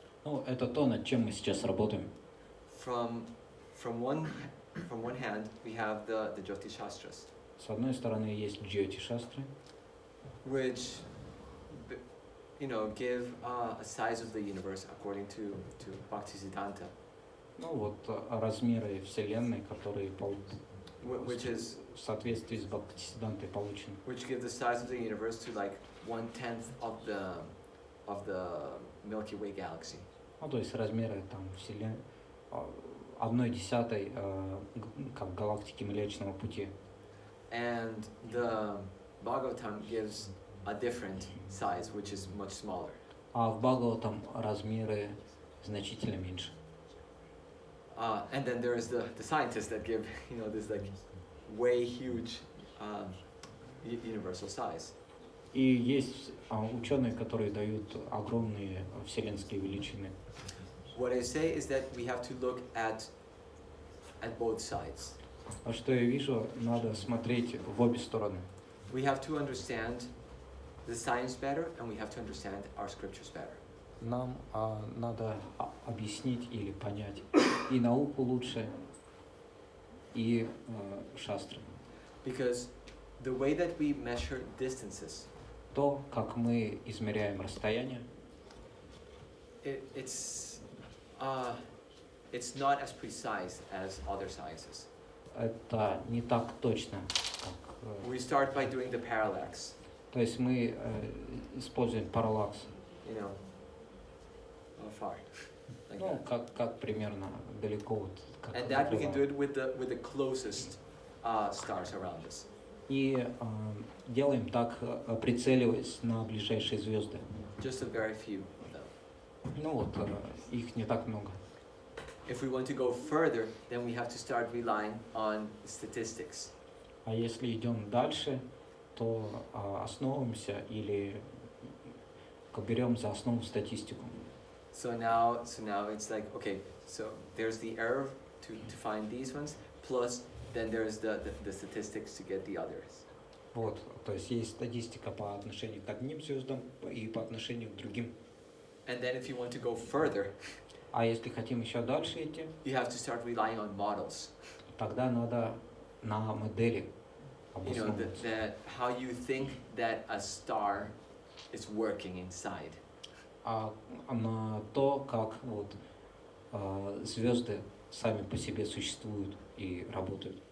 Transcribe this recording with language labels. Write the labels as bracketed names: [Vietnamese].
[Russian] Ну, это то, над чем мы сейчас работаем. [English] from one hand, we have the Jyotish Shastras, [Russian] С одной стороны есть джьоти-шастры, [English] which give a size of the universe according to Bhaktisiddhanta, [Russian] ну вот размеры Вселенной, которые [English] which is [Russian] в соответствии с Бхактисиддантой получены. [English] which give the size of the universe to like 1/10 of the Milky Way galaxy. [Russian] Ну, то есть размеры там Вселенной 1/10 как галактики Млечного Пути. [English] And the Bhagavatam gives a different size, which is much smaller. [Russian] А в Бхагаватам размеры значительно меньше. [English] And then there is the scientists that give this like way huge universal size. [Russian] И есть ученые, которые дают огромные вселенские величины. [English] What I say is that we have to look at both sides. [Russian] А что я вижу, надо смотреть в обе стороны. [English] We have to understand the science better, and we have to understand our scriptures better. [Russian] Нам надо объяснить или понять и науку лучше, и шастры. [English] Because the way that we measure distances, [Russian] То, как мы измеряем расстояние, [English] it's not as precise as other sciences. [Russian] это не так точно, как... [English] We start by doing the parallax, [Russian] То есть мы используем параллакс. [English] How far? Like Ну, that. [Russian] как примерно далеко вот. Как [English] And that we can do [Russian] бывает. [English] it with the closest stars around us. [Russian] И делаем так, прицеливаясь на ближайшие звезды. [English] Just a very few of them. [Russian] Ну вот, их не так много. [English] If we want to go further, then we have to start relying on statistics. [Russian] А если идем дальше, то основываемся или берем за основу статистику. [English] So now it's like, okay, so there's the error to find these ones, plus then there's the statistics to get the others. [Russian] Вот, то есть есть статистика по отношению к одним звездам и по отношению к другим. [English] And then if you want to go further, [Russian] А если хотим еще дальше идти, [English] you have to start relying on models. [Russian] тогда надо на модели обосновываться. [English] That how you think that a star is working inside. [Russian] На то, как вот звезды сами по себе существуют и работают.